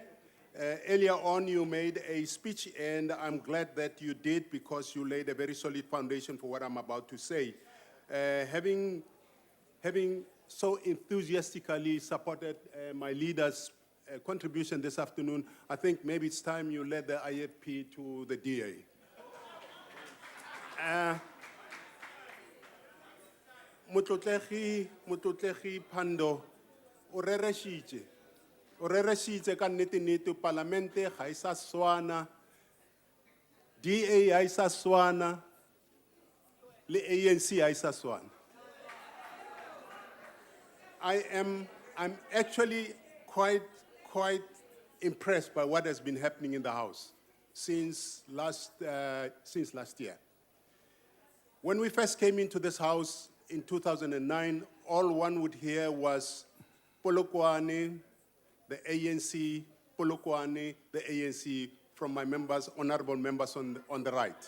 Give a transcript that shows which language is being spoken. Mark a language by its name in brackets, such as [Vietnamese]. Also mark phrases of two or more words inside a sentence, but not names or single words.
[English] Earlier on, you made a speech, and I'm glad that you did because you laid a very solid foundation for what I'm about to say. Having so enthusiastically supported my leader's contribution this afternoon, I think maybe it's time you led the IFP to the DA. [Tswana] Motlotlegi Phando, o rereshitse ka nnete parlamente ga isa swana, DA ga isa swana, le ANC ga isa swana. [English] I'm actually quite impressed by what has been happening in the House since last year. When we first came into this House in 2009, all one would hear was Polokwane, the ANC, Polokwane, the ANC, from my members, honorable members on the right.